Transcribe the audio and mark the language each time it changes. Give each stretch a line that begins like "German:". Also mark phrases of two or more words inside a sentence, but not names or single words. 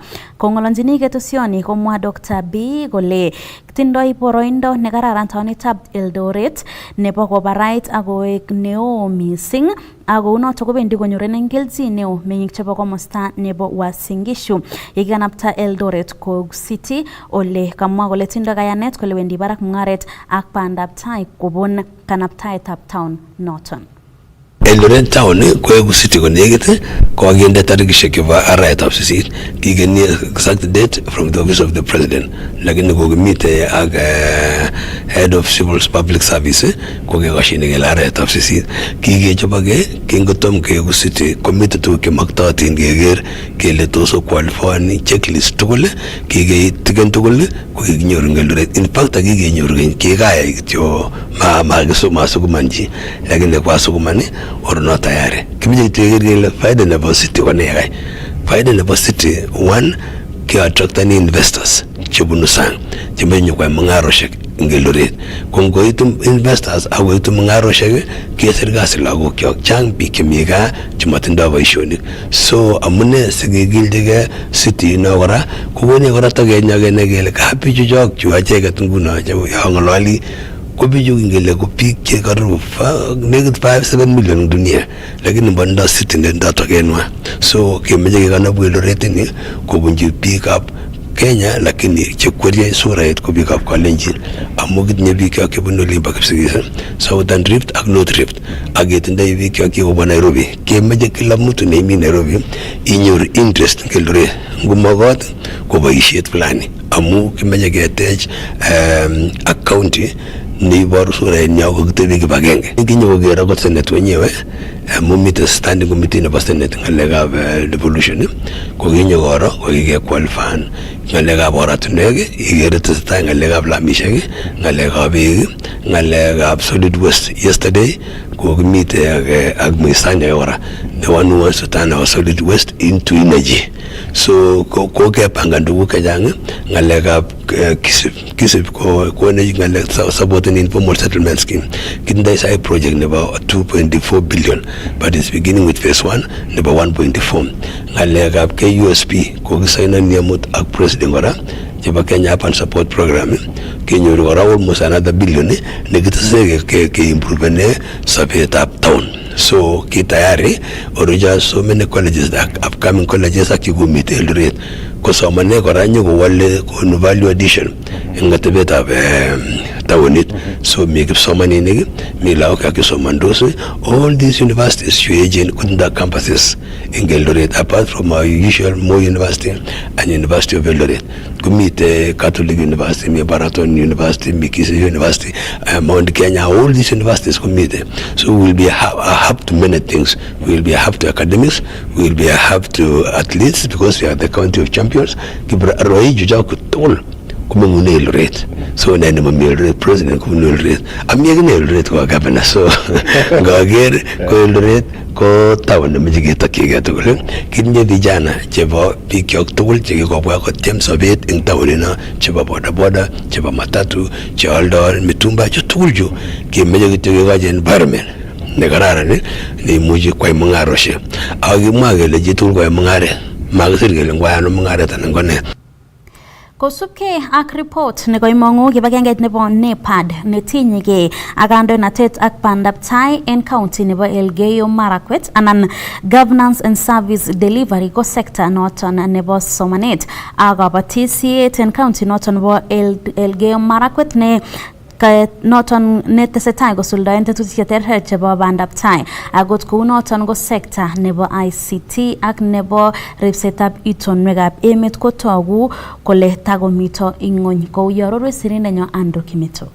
Kalenjin: Kongolonjini ketosioni komwa Dr. B kole tindoi boroindo nekararan taonitab Eldoret nebo kobarait akoek neo mising, ako unoto kobendi konyorunen kelchin neo meng'ik chebo komosta nebo Uasin Gishu yekikanapta Eldoret ko city, ole kamwa kole tindoi kayanet kole wendi barak mung'aret ak bandab tai kobun kanaptaetab town noton. Eldoret town koegu city konekit kokakinde tarikishek chebo arawetab sisit, kikeni
English: exact date from the office of the president,
Kalenjin: lakini kokimite ak
English: head of civil public service
Kalenjin: kokekashine kele arawetab sisit kikechobake kingotom koegu city komite tuguk chemaktotin keker kele tos
English: qualifying checklist
Kalenjin: tugul kikeitiken tugul kokikinyoru Eldoret.
English: In fact
Kalenjin: kikenyoru kikayai kityo masukumanchi, lakini kwa sukumani or not tayari. Kimije kile faida nebo city konekai. Faida nebo city, one, ki
English: attract any investors
Kalenjin: chebunu sang chemenyo kwa mungaroshek Eldoret. Kongoitu investors akoitu mungaroshek kesir kasi lagokyok chang biik chemi gaa chematindoi boisionik. So amune sikigildege city no kora kokone kora tokenyakene kele kabichu chok chu acheket nguno changololi kobichu ingele ko biik che karibu nekit 5-7 million dunia, lakini banda city ndio tokenwa. So kemeje kekanabu Eldoret ni kobunji
English: pick up
Kalenjin: Kenya, lakini chekwerie surait ko biik ab Kalenjin amu kitinye biik ak kebunu limba Kipsigis, Southern Rift ak North Rift ak ketindoi biik ak kobwa Nairobi. Kemeje
Swahili: kila mtu
Kalenjin: neimi Nairobi inyoru interest en Eldoret ngumagot ko boisiet fulani amu kimeje ketech ak county neiboru surait nyao kokitebi kibagenge. Kinyokoker akot Senate wenyewe mumite
English: standing committee
Kalenjin: nebo Senate ngalekab devolution kokinyokoro kokikequalifyan ngalekab oratinwek, ikere tesetai ngalekab lamishek, ngalekab beek, ngalekab
English: solid waste.
Kalenjin: Yesterday kokimite ak Mwisanya kora,
English: the one who wants to turn our solid waste into energy.
Kalenjin: So ko ke pangan tuguk chechang ngalekab kisip ko ne ngalek
English: supporting informal settlement scheme. Kinda is a project about 2.4 billion, but it's beginning with phase 1 about 1.4.
Kalenjin: Ngalekab KUSP ko gisaina niamut ak president ora jeba Kenya Urban Support Program Kenya ora
English: almost another billion
Kalenjin: ne gitasege ke improve ne sapet up town. So kitayari oruja
English: so many colleges, the upcoming colleges
Kalenjin: akigumite Eldoret kosomane kora nyogo wale ko
English: value addition
Kalenjin: ngatebet ab taonit. So mi kipsomani ni mi lao ka kisomandosi
English: all these universities agent kunda campuses in Eldoret apart from our usual Moi University and University of Eldoret.
Kalenjin: Kumite Catholic University, mi Baraton University, mi Kisii University, Mount Kenya,
English: all these universities kumite. So we'll be a hub to many things. We'll be a hub to academics, we'll be a hub to athletes because we are the county of champions.
Kalenjin: Kibra roi juja kutol kumengune Eldoret. So nene mami Eldoret president kumengune Eldoret. Amiyagine Eldoret kwa governor. So gager ko Eldoret ko taon na mjigeta kiga tukule. Kinye vijana chebo pikyok tukul chege kwa tiem sobet in taon na cheba boda boda, cheba matatu, chealdol, mitumba, tukul jo ki mjigeta kiga environment. Negarara ni muji kwa mungaroshe. Agi mwagele jitul kwa mungare. Magisirgele ngwano mungare tanangone. Kosubke ak report ne koimongu kibagengeit nebo NEPAD netinyege ak kandoinatet ak bandaptai en county nebo Elgeyo Marakwet anan
English: governance and service delivery
Kalenjin: ko sector noton nebo somanet ak kabatisiet en county noton nebo Elgeyo Marakwet ne noton netesetai kosuldaen tetutik cheterter chebo bandaptai akot kou noton ko sector nebo ICT ak nebo ripsetab itonwekab emet kotogu kole takomito ing'ony kou yororwe sirindenyo Andrew Kimito.